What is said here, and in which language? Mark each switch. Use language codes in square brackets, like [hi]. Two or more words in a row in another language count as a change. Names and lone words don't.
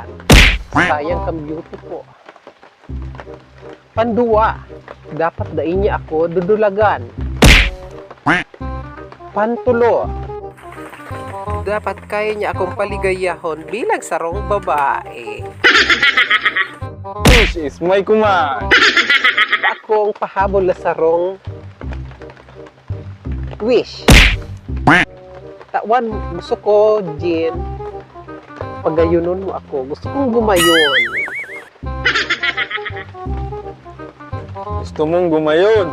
[bik] Sayang kang beauty ko. Pandua, dapat na inya ako dudulagan. Pantulo, dapat kaya niya akong paligayahon bilang sarong babae. [en] Wish is my command. [bik] Akong pahabol na sarong wish. Tawan, gusto ko, Jin, pagayunon mo ako. Gusto kong gumayon. Gusto mong gumayon.